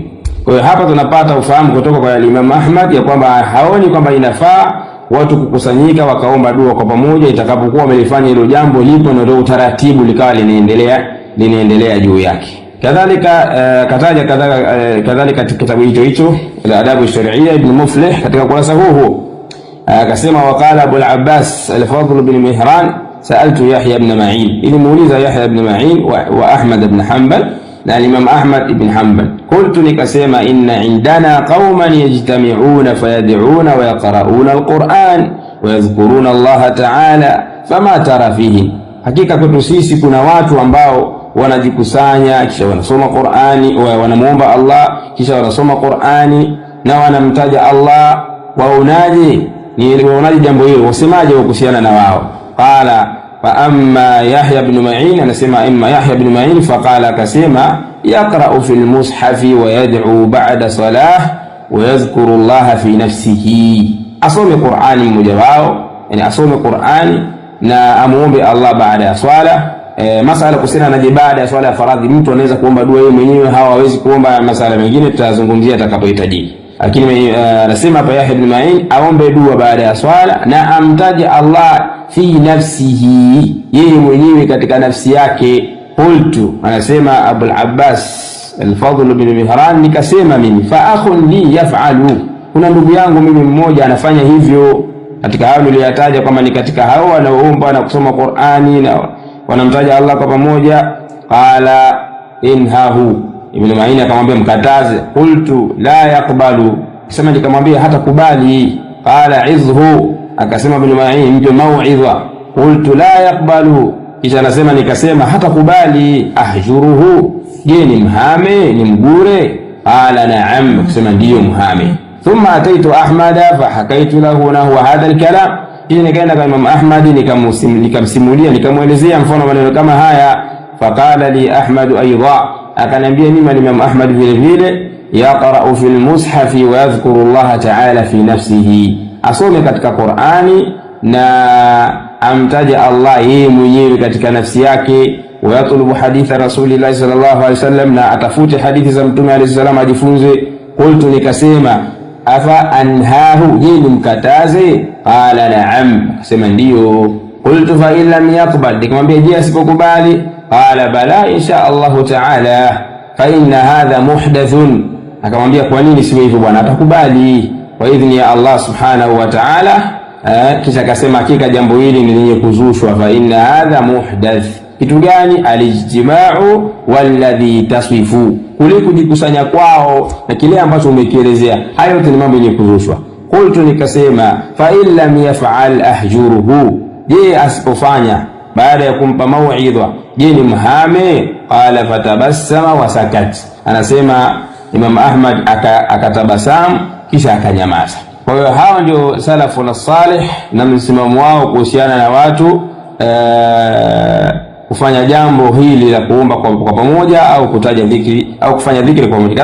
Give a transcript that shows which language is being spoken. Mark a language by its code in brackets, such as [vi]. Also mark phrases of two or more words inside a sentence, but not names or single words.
[sw] Kwa hiyo hapa tunapata ufahamu kutoka kwa Imam Ahmad ya kwamba haoni kwamba inafaa watu kukusanyika wakaomba dua kwa pamoja itakapokuwa wamelifanya hilo jambo lipo na ndio utaratibu likawa linaendelea juu yake. Kadhalika kataja kadhalika kitabu hicho al-Adab al-Shar'iyya Ibn Muflih katika kurasa huu akasema waqala Abu al-Abbas al-Fadl [ar] بن مهران سألت يحيى بن معين, ilimuuliza Yahya ibn Ma'in وأحمد بن حنبل na Imam Ahmad ibn Hanbal, قلت nikasema إن عندنا قوما يجتمعون فيدعون ويقرءون القرآن ويذكرون الله تعالى فما ترى فيه, [sw] hakika kwetu sisi kuna watu ambao wanajikusanya kisha wanasoma Qur'ani, wanamuomba Allah kisha wanasoma Qur'ani na wanamtaja Allah. Waonaje jambo hilo, wasemaje kuhusiana na wao? [ar] قال فأما يحيى بن معين, anasema إما يحيى بن معين فقال, akasema يقرأ في المصحف ويدعو بعد الصلاة ويذكر الله في نفسه, [sw] asome Qur'ani mmoja wao, yani asome Qur'ani na amuombe Allah baada ya swala. Masala kusina na baada ya swala ya faradhi, mtu anaweza kuomba dua yeye mwenyewe, hawawezi kuomba masala mengine, tutazungumzia atakapohitaji. Lakini anasema hapa Yahya ibn Ma'in aombe dua baada ya swala na amtaje Allah [ar] في نفسه, [sw] yeye mwenyewe katika nafsi yake. Qultu, anasema Abu al-Abbas al-Fadl bin Mihran, nikasema mimi [ar] فأخ لي يفعل, [sw] kuna ndugu yangu mimi mmoja anafanya hivyo katika hao niliyataja, kama ni katika hao wanaoomba na kusoma Qur'ani na wanamtaja Allah kwa pamoja. [ar] قال انهه, [sw] Ibn Ma'in akamwambia mkataze. [ar] قلت لا يقبل, [sw] sema nikamwambia hata kubali. [ar] قال عظه, [sw] akasema Ibn Ma'in mpe mau'idha. [ar] قلت لا يقبل, [sw] kisha anasema nikasema hata kubali. Ahjuruhu, je ni mhame, ni mgure? [ar] قال نعم, [sw] akasema ndiyo mhame. [ar] ثم أتيت أحمد فحكيت له نحو هذا الكلام, [sw] kisha nikaenda kwa Imam Ahmad nikamsimulia nikamuelezea mfano maneno kama haya. [ar] فقال لي أحمد أيضا, [sw] akanambia mimi Imam Ahmad vile vile, [ar] يقرأ في المصحف ويذكر الله تعالى في نفسه, [sw] asome katika Qur'ani na amtaje Allah yeye mwenyewe katika nafsi yake. [ar] ويطلب حديث رسول الله صلى الله عليه وسلم, [sw] na atafute hadithi za Mtume [ar] عليه السلام [sw] ajifunze. Qultu, nikasema [ar] أفأنهاه, [sw] je nimkataze? [ar] قال نعم, [sw] akasema ndiyo. [ar] قلت فإن لم يقبل, [sw] nikamwambia je asipokubali? [ar] قال بلى إن شاء الله تعالى فإن هذا محدث, [sw] akamwambia kwa nini siwe hivyo bwana, atakubali kwa idhni ya Allah [ar] سبحانه وتعالى. [sw] Kisha akasema hakika jambo hili ni lenye kuzushwa. [ar] فإن هذا محدث, [sw] kitu gani? [ar] الاجتماع والذي تصف, [sw] kule kujikusanya kwao na kile ambacho umekielezea, hayo yote ni mambo yenye kuzushwa. Qultu, nikasema [ar] فإن لم يفعل أهجره, [sw] je asipofanya baada ya kumpa mau'idha, je ni mhame? [ar] قال فتبسم وسكت, [sw] anasema Imam Ahmad akatabasamu kisha akanyamaza. Kwa hiyo hao ndio salafu na salih na msimamo wao kuhusiana na watu kufanya jambo hili la kuomba kwa pamoja au kutaja dhikri au kufanya dhikri kwa pamoja.